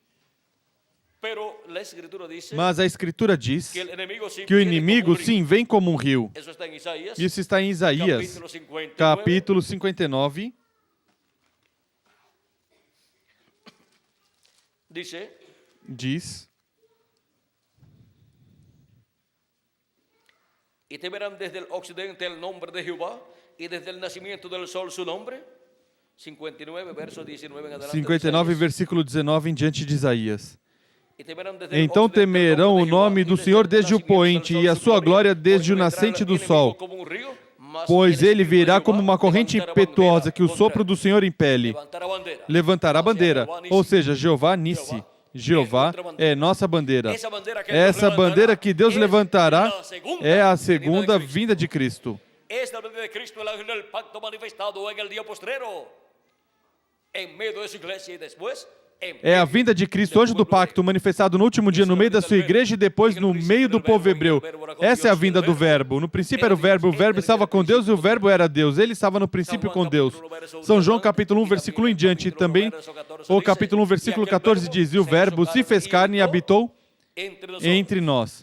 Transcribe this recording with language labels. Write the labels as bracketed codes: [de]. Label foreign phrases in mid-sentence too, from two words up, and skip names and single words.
[pt] Mas a Escritura diz que o inimigo, sim, vem como um rio. Isso está em Isaías, capítulo 59. Diz: [es] E temerán desde el occidente el nombre de Jehová, y desde el nacimiento del sol su nombre. 59, verso 19 en adelante. [pt] 59, versículo 19 em diante de Isaías. Então temerão o nome do Senhor desde o poente e a sua glória desde o nascente do sol, pois ele virá como uma corrente impetuosa que o sopro do Senhor impele. Levantará a bandeira, ou seja, Jeová Nissi. Jeová é nossa bandeira. Essa bandeira que Deus levantará é a segunda vinda de Cristo. Esta bandeira de Cristo é o [es] ángel del pacto manifestado en el día postrero, en medio de su iglesia y después. [pt] É a vinda de Cristo, anjo do pacto, manifestado no último dia no meio da sua igreja e depois no meio do povo hebreu. Essa é a vinda do Verbo. No princípio era o Verbo estava com Deus e o Verbo era Deus. Ele estava no princípio com Deus. São João capítulo 1, versículo 1 em diante. Também o capítulo 1, versículo 14 diz: E o Verbo se fez carne e habitou entre nós.